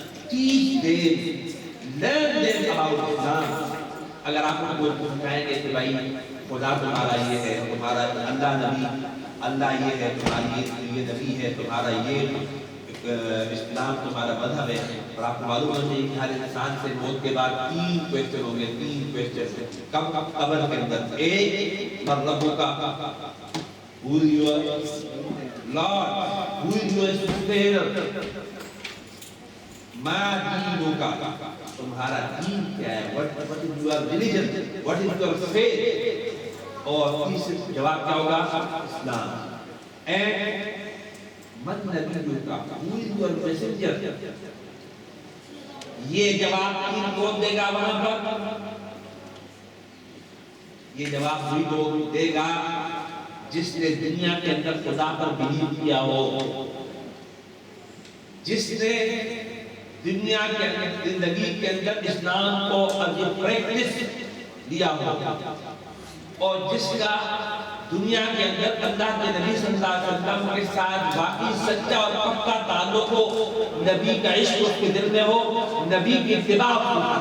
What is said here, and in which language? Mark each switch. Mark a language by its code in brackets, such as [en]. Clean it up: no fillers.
[en] teach them, learn them about Islam. [ur] اگر آپ کو کہیں گے کہ بھائی خدا تمہارا یہ ہے, تمہارا اللہ نبی, اللہ یہ ہے, تمہاری یہ نبی ہے, تمہارا یہ اسلام تمہارا مذہب ہے, اور آپ کو معلوم ہونا چاہیے کہ ہر انسان سے موت کے بعد 3 کوئسچن ہوں گے. 3 کوئسچن کب قبر کے اندر. ایک [ar] من ربک, [en] who is your Lord, who is your sustainer, [ar] ما دینک, [ur] تمہارا دین کیا ہے, [en] what is your religion, what is your faith. [ur] اور تیسرا جواب کیا ہوگا؟ اسلام. [en] and [ar] من نبیک, [en] who is your messenger. [ur] یہ جواب کون دے گا وہاں پر؟ یہ جواب وہی لوگ دے گا جس نے دنیا کے اندر خدا پر بلیو کیا ہو, جس نے دنیا کے زندگی کے اندر اسلام کو [en] as a practice [ur] لیا ہو, اور جس کا دنیا کے اندر اللہ کے نبی صلی اللہ علیہ وسلم کے ساتھ باقی سچا اور پکا تعلق ہو, نبی کا عشق اس کے دل میں ہو, نبی کی اتباع ہو.